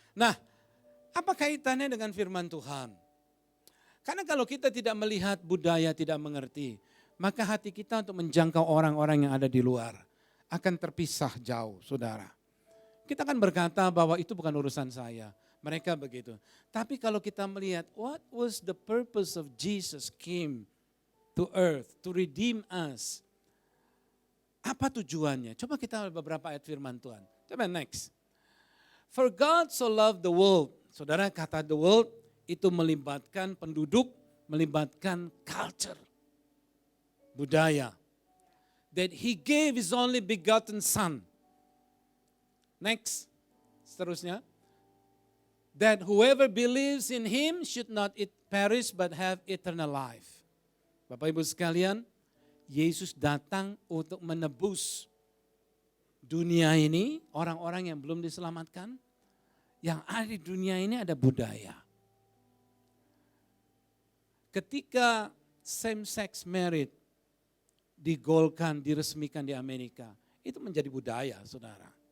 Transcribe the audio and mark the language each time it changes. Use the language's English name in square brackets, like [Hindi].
[Indonesian] Nah, apa kaitannya dengan firman Tuhan? Karena kalau kita tidak melihat budaya, tidak mengerti, maka hati kita untuk menjangkau orang-orang yang ada di luar akan terpisah jauh, saudara. Kita akan berkata bahwa itu bukan urusan saya, mereka begitu. Tapi kalau kita melihat, [English] what was the purpose of Jesus came to earth to redeem us? [Indonesian] Apa tujuannya? Coba kita lihat beberapa ayat firman Tuhan. Coba next. [English] For God so loved the world. [Indonesian] Saudara kata [English] the world [Indonesian] itu melibatkan penduduk, melibatkan [English] culture, budaya. That he gave his only begotten son. Next. Seterusnya. That whoever believes in him should not perish but have eternal life. [Indonesian] Bapak Ibu sekalian, Yesus datang untuk menebus dunia ini, orang-orang yang belum diselamatkan. Yang ada di dunia ini ada budaya. Ketika same-sex marriage digolkan, diresmikan di Amerika, itu menjadi budaya, saudara.